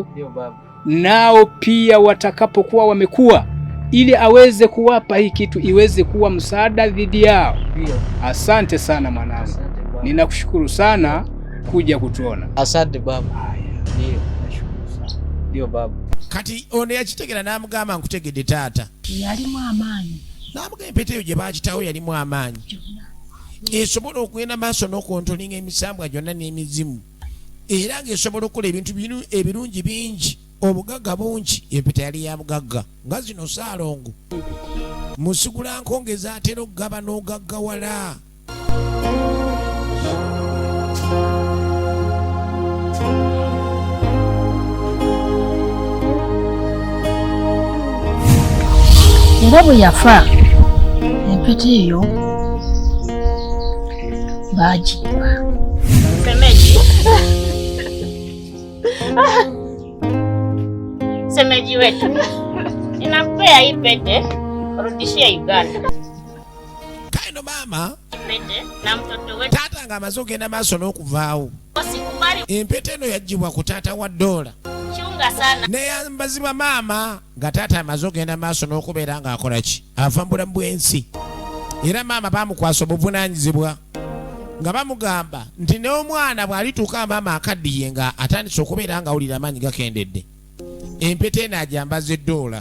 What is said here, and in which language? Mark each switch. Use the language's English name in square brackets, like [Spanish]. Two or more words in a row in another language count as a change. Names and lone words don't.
[Swahili] Nao pia watakapokuwa wamekuwa, ili aweze kuwapa hii kitu iweze kuwa msaada dhidi yao. Asante sana mwanangu. Ninakushukuru sana kuja kutuona. Asante baba. Ndio baba. [Ganda] Kati ono yakitegera n'amugamba nkutegedde taata. Yalimu amaanyi. N'amugamba empeta eyo gye baakitawo yalimu amaanyi. Esobola okugenda maaso n'okontolinga emisambwa gyonna n'emizimu. Era ng'esobola okukola ebintu bino ebirungi bingi. Obugagga bungi, empeta yali ya bugagga. Nga zino Ssaalongo. Musigula nkongeza atera okugaba n'ogaggawala. Era bwe yafa empeta eyo baagiba. [Swahili] Semeji wetu, ninakupea hii pete urudishie Uganda. Kaino mama, Pete na mtoto wetu. [Ganda] taata ng'amaze okugenda maaso n'okuvaawo. [Swahili] Usikubali [Ganda] Empeta eno yaggyibwa ku taata wa Doola. [Swahili] chunga sana. [Ganda] Neyambazibwa maama nga taata amaze okugenda maaso n'okubeera ng'akola ki? Ava mu bulamu bw'ensi. Era maama baamukwasa obuvunaanyizibwa nga bamugamba nti n'omwana bw'alituuka maama akaddiye nga atandise okubeera ng'awulira amaanyi gakendedde, empeta eno agyambaza Doola.